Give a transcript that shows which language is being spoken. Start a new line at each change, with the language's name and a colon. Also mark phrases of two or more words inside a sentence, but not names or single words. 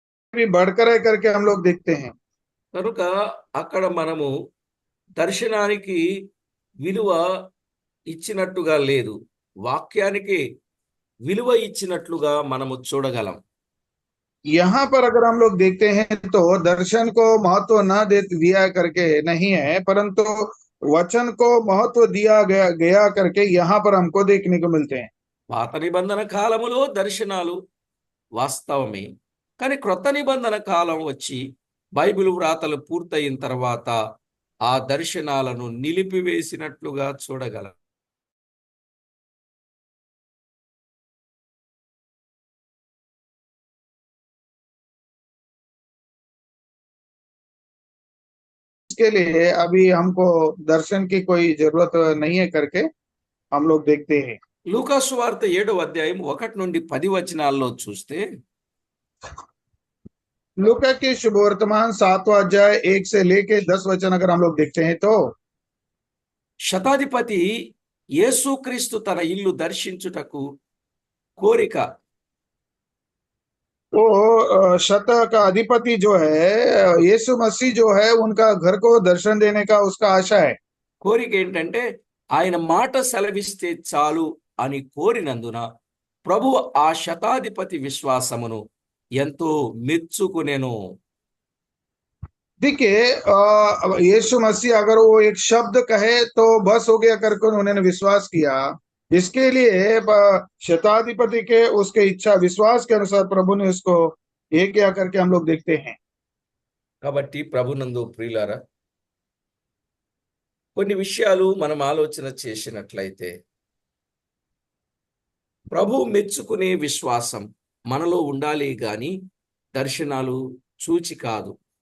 Hindi: भी बढ़कर है करके हम लोग देखते हैं।
Telugu: కనుక అక్కడ మనము దర్శనానికి విలువ ఇచ్చినట్టుగా లేదు, వాక్యానికి విలువ ఇచ్చినట్లుగా మనము చూడగలం.
Hindi: यहाँ पर अगर हम लोग देखते हैं तो दर्शन को महत्व न दे दिया करके नहीं है, परंतु वचन को महत्व दिया गया गया करके यहाँ पर हमको देखने को मिलते हैं।
Telugu: పాత నిబంధన కాలములో దర్శనాలు వాస్తవమే, కానీ క్రొత్త నిబంధన కాలం వచ్చి బైబిల్ వ్రాతలు పూర్తయిన తర్వాత ఆ దర్శనాలను నిలిపివేసినట్లుగా చూడగలం.
Hindi: इसके लिए अभी हमको दर्शन की कोई जरूरत नहीं है करके हम लोग देखते हैं।
Telugu: లూకా సువార్త 7వ అధ్యాయం 1 నుండి 10 వచనాల్లో చూస్తే
Hindi: लूका के शुभ वर्तमान 7वां अध्याय 1 से लेके 10 वचन अगर हम लोग देखते हैं तो
Telugu: శతాధిపతి యేసుక్రీస్తు తన ఇల్లు దర్శించుటకు కోరిక.
Hindi: वो शत का अधिपति जो है यीशु मसीह जो है उनका घर को दर्शन देने का उसका आशा है।
Telugu: కోరిక ఏంటంటే ఆయన మాట సెలవిస్తే చాలు అని కోరినందున ప్రభు ఆ శతాధిపతి విశ్వాసమును ఎంతో మెచ్చుకునేను.
Hindi: देखिए यीशु मसीह अगर वो एक शब्द कहे तो बस हो गया करके उन्होंने विश्वास किया। इसके लिए शताधिपति के उसके इच्छा विश्वास के अनुसार प्रभु ने उसको ये किया करके हम लोग देखते हैं।
Telugu: కాబట్టి ప్రభునందు ప్రియులారా, కొన్ని విషయాలు మనం ఆలోచన చేసినట్లయితే ప్రభు మెచ్చుకునే విశ్వాసం మనలో ఉండాలి గాని దర్శనాలు చూచి కాదు.